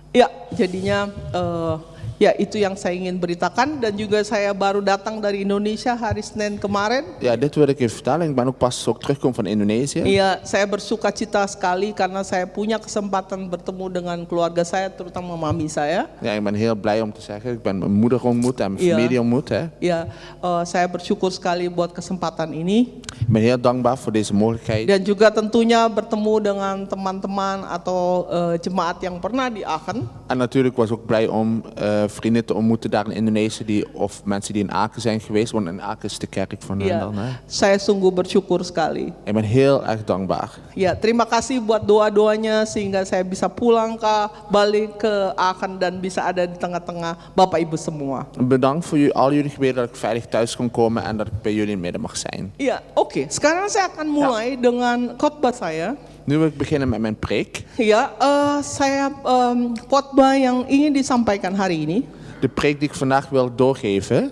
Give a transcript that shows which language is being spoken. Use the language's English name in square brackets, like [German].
[Indonesian] Ya, jadinya ya itu yang saya ingin beritakan dan juga saya baru datang dari Indonesia hari Senin kemarin. [Dutch] Ja, dit wil ik even vertellen. Ik ben ook pas teruggekomen van Indonesië. [Indonesian] Iya, saya bersuka cita sekali karena saya punya kesempatan bertemu dengan keluarga saya, terutama mami saya. [Dutch] Ja, ik ben heel blij om te zeggen. Ik ben mijn moeder ontmoet en mijn Ja. familie ontmoet. Hè. [Indonesian] Ya, saya bersyukur sekali buat kesempatan ini. [Dutch] Ik ben heel dankbaar voor deze mogelijkheid. [Indonesian] Dan juga tentunya bertemu dengan teman-teman atau jemaat yang pernah di Aachen. [Dutch] En natuurlijk was ik ook blij om vrienden te ontmoeten daar in Indonesië of mensen die in Aken zijn geweest, want in Aken is de kerk van hen [Indonesian] Ya, dan. Hè. saya sungguh bersyukur sekali. [Dutch] Ik ben heel erg dankbaar. [Indonesian] Ya, terima kasih buat doa-doanya sehingga saya bisa pulang balik ke Aachen dan bisa ada di tengah-tengah Bapak Ibu semua. [Dutch] Bedankt voor al jullie gebeden dat ik veilig thuis kon komen en dat ik bij jullie in het midden mag zijn. [Indonesian] Iya, oke. Sekarang saya akan mulai dengan khotbah saya. [Dutch] Nu wil ik beginnen met mijn preek. [Indonesian] Ya, saya khotbah yang ingin disampaikan hari ini. [Dutch] De preek die ik vandaag wil doorgeven.